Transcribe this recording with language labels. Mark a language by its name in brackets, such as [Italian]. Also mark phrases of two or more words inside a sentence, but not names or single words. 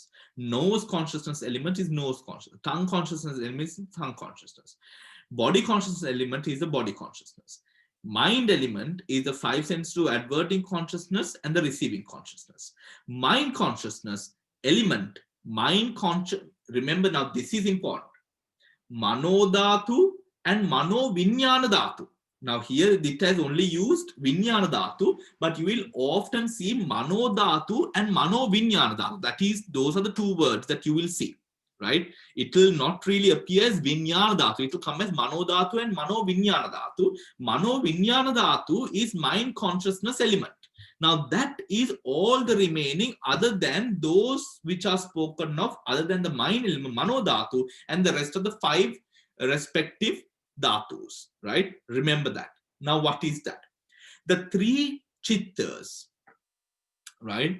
[English] Nose consciousness element is nose consciousness. Tongue consciousness element is tongue consciousness. Body consciousness element is the body consciousness. Mind element is the 5 senses to adverting consciousness and the receiving consciousness. Mind consciousness element, remember now this is important. [Pali] Mano dhatu and mano vijnana dhatu. [English] Now here it has only used [Pali] Vijnana Dhatu, [English] but you will often see [Pali] Mano Dhatu [English] and [Pali] Mano Vijnana Dhatu. [English] That is, those are the 2 words that you will see, right? It will not really appear as [Pali] Vijnana Dhatu. [English] It will come as [Pali] Mano Dhatu [English] and [Pali] Mano Vijnana Dhatu. Mano Vijnana Dhatu [English] is mind consciousness element. Now that is all the remaining other than those which are spoken of, other than the mind element, [Pali] Mano Dhatu, [English] and the rest of the 5 respective dhatus, right? Remember that. Now, what is that? The 3 chittas, right?